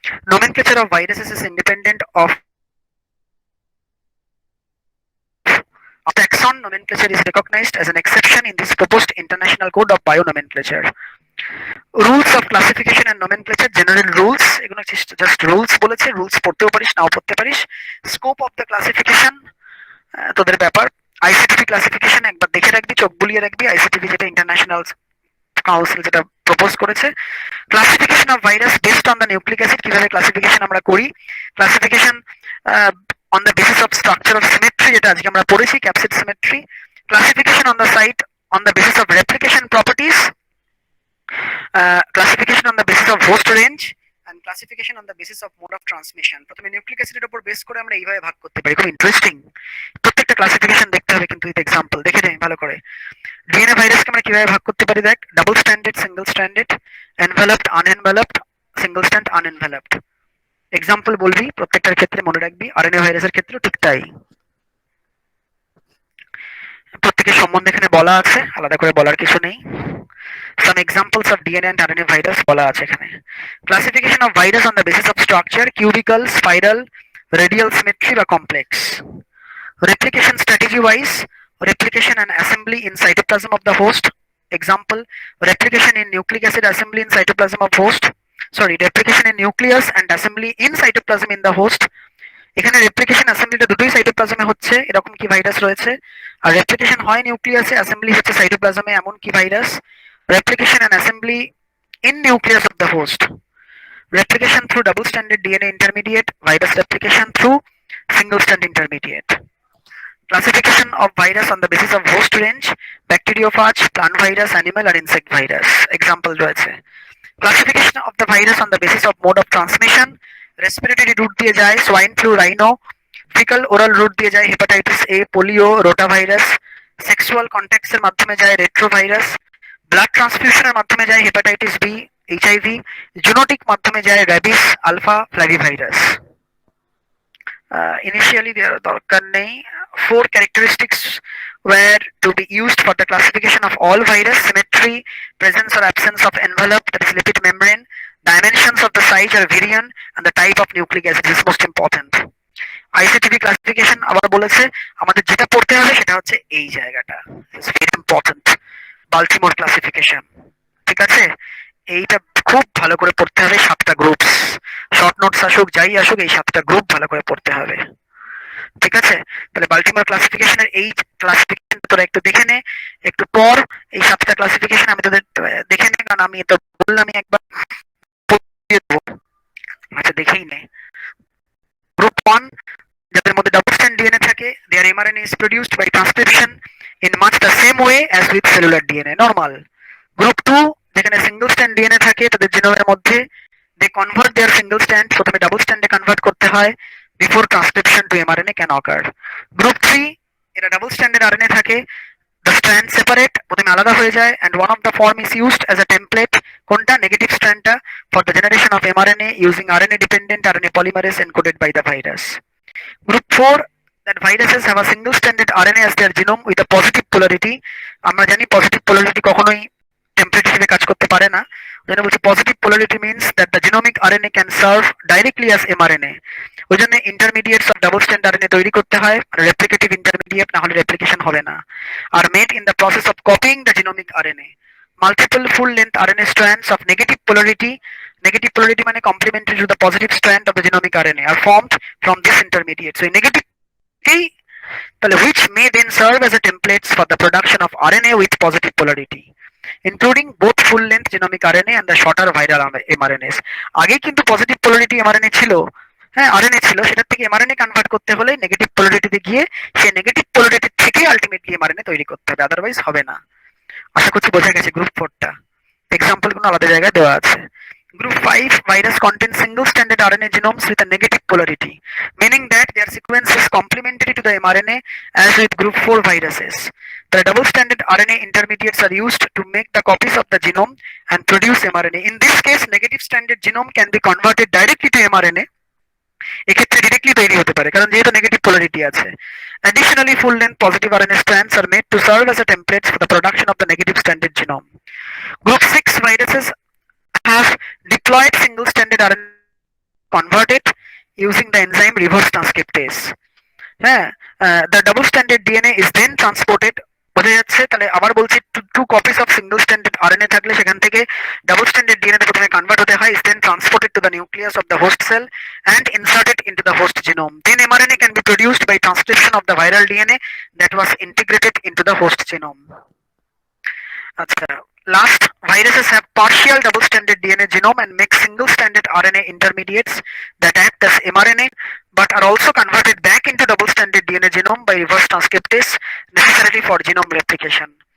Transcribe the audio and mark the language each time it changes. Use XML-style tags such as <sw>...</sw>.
<en>Nomenclature of viruses is independent of taxon. Nomenclature is recognized as an exception in this proposed international code of bionomenclature. Rules of classification and nomenclature, general rules,</en> <bn>এগুলো just rules বলেছে, rules পড়তেও পারিস নাও পড়তে পারিস।</bn> <en>scope of the classification</en> <bn>তোদের ব্যাপার। ICTV classification একবার দেখে রাখবি, চোখ বুলিয়ে রাখবি, আইসিটিভি যেটা ইন্টারন্যাশনাল কাউন্সিল যেটা প্রপোজ করেছে।</bn> <en>classification of virus based on the nucleic acid,</en> <bn>কিভাবে ক্লাসিফিকেশন আমরা করি,</bn> <en>classification on the basis of structure of symmetry,</en> <bn>যেটা আজকে আমরা পড়েছি</bn> <en>Capsid symmetry. Classification on the site on the basis of replication properties, classification on the basis of host range and classification on the basis of mode of transmission.</en> <bn>প্রথমে nucleic অ্যাসিডের উপর base করে আমরা এইভাবে ভাগ করতে পারি, খুব ইন্টারেস্টিং। প্রত্যেকটা ক্লাসিফিকেশন দেখতে হবে কিন্তু, উইথ এক্সাম্পল দেখে নে ভালো করে। ডিএনএ ভাইরাসকে আমরা কিভাবে ভাগ করতে পারি দেখ, double standard, single standard, এনভেলপড, আনএনভেলপড, single stand, আনএনভেলপড। Example বলবি প্রত্যেকটার ক্ষেত্রে, মনে রাখবি। আরএনএ ভাইরাসের ক্ষেত্রেও ঠিক তাই, প্রত্যেকের সম্বন্ধে এখানে বলা আছে, আলাদা করে বলার কিছু নেই।</bn> <en>Some examples of DNA and RNA virus</en> <bn>বলা আছে এখানে।</bn> <en>Classification of virus on the basis of structure, cubical, spiral, radial symmetry বা complex. Replication strategy wise, replication and assembly in cytoplasm of the host. Example, replication in nucleic acid assembly in cytoplasm of host. Sorry, replication in nucleus and assembly in cytoplasm in the host.</en> <bn>এখানে replication অ্যাসেম্বলিটা দুটোই সাইটোপ্লাজমে হচ্ছে, এরকম কি virus রয়েছে। আর replication হয় নিউক্লিয়াসে, assembly হচ্ছে সাইটোপ্লাজমে, এমন কি virus.</bn> <en>Replication and assembly in nucleus of the host. Replication through double standard DNA intermediate, virus replication through single stand intermediate. Classification of virus on the basis of host range, bacteriophage, plant virus, animal or insect virus.</en> <bn>Example রয়েছে।</bn> <en>Classification of the virus on the basis of mode of transmission,</en> <bn>respiratory root দিয়ে যায়,</bn> <en>swine flu, rhino,</en> <bn>faecal oral root দিয়ে যায় hepatitis A, polio, rotavirus. Sexual কন্ট্যাক্টসের মাধ্যমে যায় retrovirus. Blood ট্রান্সফিউশনের মাধ্যমে যায় hepatitis B, HIV. Zoonotic মাধ্যমে যায় rabies, alpha flavivirus.</bn> <en>Initially there</en> <bn>দরকার নেই।</bn> <en>Four characteristics were to be used for the classification of all virus: symmetry, presence or absence of envelope, that is lipid membrane, dimensions of the size or virion, and the type of nucleic acid. This is most important.</en> <bn>ICTV classification আবার বলেছে আমাদের যেটা পড়তে হবে সেটা হচ্ছে এই জায়গাটা,</bn> <en>It's very important.</en> <bn>Baltimore classification, ঠিক আছে, এইটা খুব ভালো করে পড়তে হবে। 7টা গ্রুপস, শর্ট নোটস আসুক যাই আসুক, এই 7টা গ্রুপ ভালো করে পড়তে হবে, ঠিক আছে। তাহলে বাল্টিমোর ক্লাসিফিকেশনের এই ক্লাসিফিকেশন তোরা একটু দেখে নে একটু পর। এই 7টা ক্লাসিফিকেশন আমি তোদের দেখে নে, কারণ আমি তো বললামই একবার পড়িয়ে দেবো। আচ্ছা দেখেই নে।</bn> <en>group 1,</en> <bn>যাদের মধ্যে ডাবল স্ট্যান্ড ডিএনএ থাকে,</bn> <en>their mRNA is produced by transcription in much the same way as with cellular DNA, normal. Group 2, যেখানে single stand DNA থাকে,</en> <bn>তাদের জিনোমের মধ্যে</bn> <en>they convert their single strand,</en> <bn>প্রথমে ডাবল স্ট্যান্ডে কনভার্ট করতে হয়</bn> <en>before transcription to mRNA can occur. Group 3,</en> <bn>এরা double স্ট্যান্ডের আরএনএ থাকে,</bn> <en>the strand separate,</en> <bn>প্রথমে আলাদা হয়ে যায়,</bn> <en>and one of the form is used as a template,</en> <bn>কোনটা negative স্ট্র্যান্ডটা,</bn> <en>for the generation of mRNA using RNA dependent RNA polymerase encoded by the virus. Group 4, that viruses have a single stranded RNA as their genome with a positive polarity.</en> <bn>আমরা জানি positive polarity কখনোই template হিসেবে কাজ করতে পারে না, ওই জন্য বলছি</bn> <en>Positive polarity means that the genomic RNA can serve directly as mRNA. ওই জন্য intermediates of double stand RNA তৈরি করতে হয়, replicative intermediate, না হলে রেপ্লিকেশন হবে না। Are made in the process of copying the genomic RNA. Multiple full length RNA strands of negative polarity মানে complementary to the positive strand of the genomic RNA are formed from this intermediate.</en> <bn>So এই নেগেটিভকেই তাহলে</bn> <en>which may then serve as a templates for the production of RNA with positive polarity, including both full length genomic RNA and the shorter viral mRNAs.</en> <bn>আগে কিন্তু positive polarity mRNA ছিল, হ্যাঁ RNA ছিল, সেটার থেকে mRNA convert করতে হলে negative পোলারিটিতে গিয়ে সেই নেগেটিভ পোলারিটি থেকে আলটিমেটলি এমআরএনএ তৈরি করতে হবে, আদারওয়াইজ হবে না। আশা করছি বোঝা গেছে গ্রুপ 4টা। এক্সাম্পল গুলো আলাদা জায়গায় দেওয়া আছে।</bn> <en>Group 5, virus contains single stranded RNA genomes with a negative polarity, meaning that their sequence is complementary to the mRNA as with group 4 viruses. The double stranded RNA intermediates are used to make the copies of the genome and produce mRNA. In this case, negative stranded genome can be converted directly to mRNA.</en> <bn>এক্ষেত্রে directly তৈরি হতে পারে কারণ যেহেতু negative polarity আছে।</bn> <en>Additionally, full length positive RNA strands are made to serve as a templates for the production of the negative stranded genome. Group 6, viruses have diploid single stranded RNA converted using the enzyme reverse transcriptase. হ্যাঁ, the double stranded DNA is then transported,</en> <bn>বোঝা যাচ্ছে। তাহলে আবার বলছি,</bn> <en>Two copies of single standard RNA থাকলে সেখান থেকে ডাবল স্ট্যান্ডার্ড ডিএনএ প্রথমে কনভার্ট হতে হয়, is then transported to the nucleus of the host cell and inserted into the host genome. Then mRNA can be produced by transcription of the viral DNA that was integrated into the host genome.</en> <bn>আচ্ছা,</bn> <en>last, viruses have partial double stranded DNA genome and make single stranded RNA intermediates that act as mRNA but are also converted back into double stranded DNA genome by reverse transcriptase necessarily for genome replication.</en>